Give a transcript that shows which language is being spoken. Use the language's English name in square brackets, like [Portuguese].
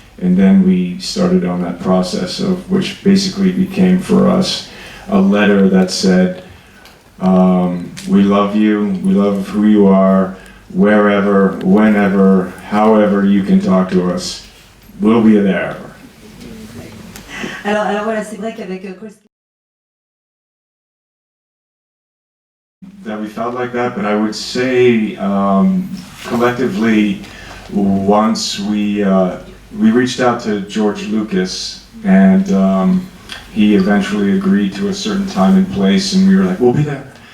[English] And then we started on that process of which basically became for us a letter that said, we love you, we love who you are, wherever, whenever, however you can talk to us, we'll be there. [French] Alors voilà, c'est vrai qu'avec Chris... [English] That we felt like that, but I would say collectively, once we reached out to George Lucas, and he eventually agreed to a certain time and place, and we were like, we'll be there.